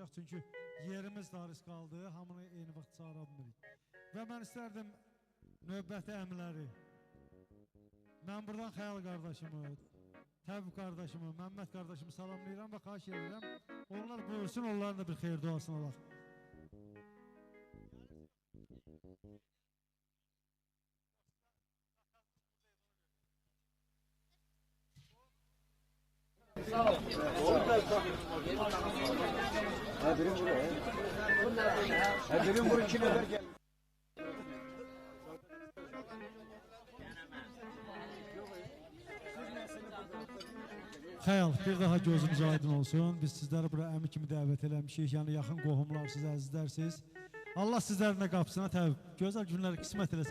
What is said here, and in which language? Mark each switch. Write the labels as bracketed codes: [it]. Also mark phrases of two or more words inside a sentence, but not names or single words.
[az] Çünkü yerimiz dariz qaldı, hamını eyni vaxt çağıra bilmirik. Və mən istərdim növbəti əmləri, mən buradan Xəyal qardaşımı, Təvib qardaşımı, Məmməd qardaşımı salamlayıram və xahiş edirəm. Onlar buyursun, onların da bir xeyir duasına olaq. Ha birim buraya. Ha birim buraya kim eder gel. Xəyal, bir daha gözünüz aydın olsun. Biz sizləri bura əmi kimi dəvət eləmişik. Yəni yaxın qohumlarsınız, əzizlərsiniz. Allah sizlərin də qapısına təvib, gözəl günlər qismət eləsin.